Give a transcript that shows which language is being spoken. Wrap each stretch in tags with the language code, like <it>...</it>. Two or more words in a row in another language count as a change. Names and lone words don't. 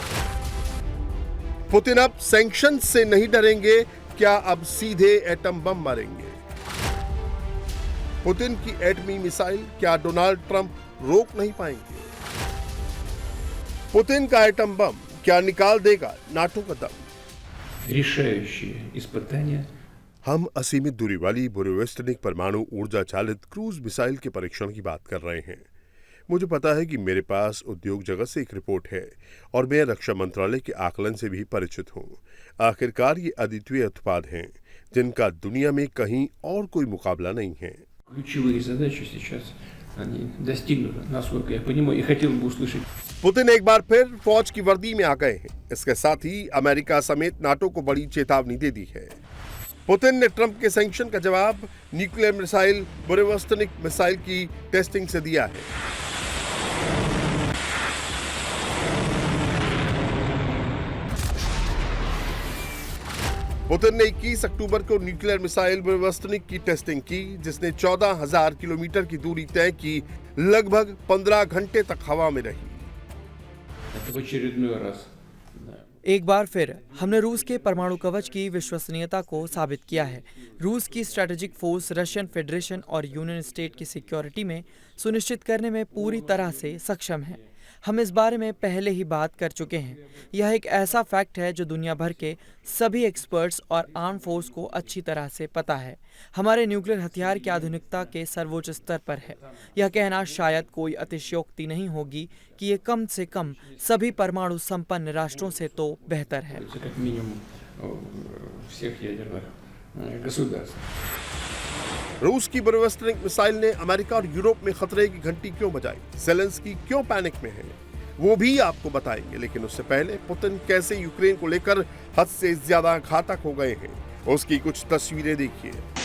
<hi>पुतिन अब सैंक्शन से नहीं डरेंगे, क्या अब सीधे</hi> <en>atom bomb</en> <hi>मारेंगे? पुतिन की एटमी मिसाइल क्या डोनाल्ड ट्रंप रोक नहीं पाएंगे? पुतिन का</hi> <en>atom bomb</en> <hi>क्या निकाल देगा नाटो का दम?</hi> <ru>решающие испытания</ru> <hi>हम असीमित दूरी वाली बोरोवेस्टनिक परमाणु ऊर्जा चालित क्रूज मिसाइल के परीक्षण की बात कर रहे हैं। मुझे पता है कि मेरे पास उद्योग जगत से एक रिपोर्ट है और मैं रक्षा मंत्रालय के आकलन से भी परिचित हूँ। आखिरकार ये अद्वितीय उत्पाद हैं जिनका दुनिया में कहीं और कोई मुकाबला नहीं है।</hi> <ru>ключевые задачи сейчас они достигнуты, насколько я понимаю, и хотел бы услышать.</ru> <hi>पुतिन एक बार फिर फौज की वर्दी में आ गए हैं। इसके साथ ही अमेरिका समेत नाटो को बड़ी चेतावनी दे दी है। पुतिन ने ट्रंप के सैंक्शन का जवाब</hi> <en>nuclear missile</en> <hi>बोरोवेस्टनिक मिसाइल की टेस्टिंग से दिया है। पुतिन ने 21 अक्टूबर को</hi> <en>nuclear missile</en> <hi>बोरोवेस्टनिक की टेस्टिंग की, जिसने 14,000 किलोमीटर की दूरी तय की, लगभग 15 घंटे तक हवा में रही।</hi> <ru>Это в очередной раз.</ru> <hi>एक बार फिर हमने रूस के परमाणु कवच की विश्वसनीयता को साबित किया है। रूस की</hi> <en>strategic force</en> <hi>रशियन फेडरेशन और यूनियन स्टेट की सिक्योरिटी में सुनिश्चित करने में पूरी तरह से सक्षम है। हम इस बारे में पहले ही बात कर चुके हैं। यह एक ऐसा फैक्ट है जो दुनिया भर के सभी एक्सपर्ट्स और</hi> <en>arm force</en> <hi>को अच्छी तरह से पता है। हमारे न्यूक्लियर हथियार की आधुनिकता के सर्वोच्च स्तर पर है। यह कहना शायद कोई अतिशयोक्ति नहीं होगी कि ये कम से कम सभी परमाणु संपन्न राष्ट्रों से तो बेहतर है।</hi> <ru>Это как минимум всех ядерных государств.</ru> <hi>रूस की बोरोवेस्टनिक मिसाइल ने अमेरिका और यूरोप में खतरे की घंटी क्यों बजाई? जेलेंस्की क्यों पैनिक में है? वो भी आपको बताएंगे, लेकिन उससे पहले पुतिन कैसे यूक्रेन को लेकर हद से ज्यादा घातक हो गए हैं, उसकी कुछ तस्वीरें देखिए।</hi>